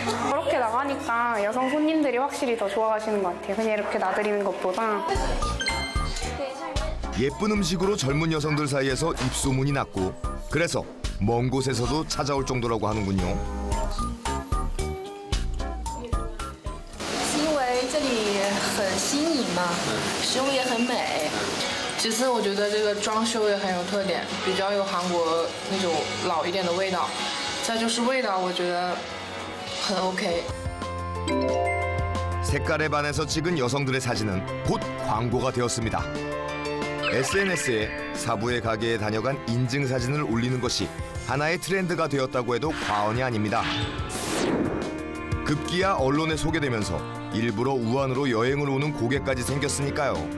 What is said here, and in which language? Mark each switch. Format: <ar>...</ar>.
<ko>그렇게 나가니까 여성 손님들이 확실히 더 좋아하시는 것 같아요. 그냥 이렇게 놔드리는 것보다. 예쁜 음식으로 젊은 여성들 사이에서 입소문이 났고 그래서 먼 곳에서도 찾아올 정도라고 하는군요.</ko> <zh>是因为这里很新颖嘛，食物也很美。其次，我觉得这个装修也很有特点，比较有韩国那种老一点的味道。再就是味道，我觉得很 OK。</zh> <ko>색깔에 반해서 찍은 여성들의 사진은 곧 광고가 되었습니다. SNS에 사부의 가게에 다녀간 인증 사진을 올리는 것이 하나의 트렌드가 되었다고 해도 과언이 아닙니다. 급기야 언론에 소개되면서 일부러 우한으로 여행을 오는 고객까지 생겼으니까요.</ko>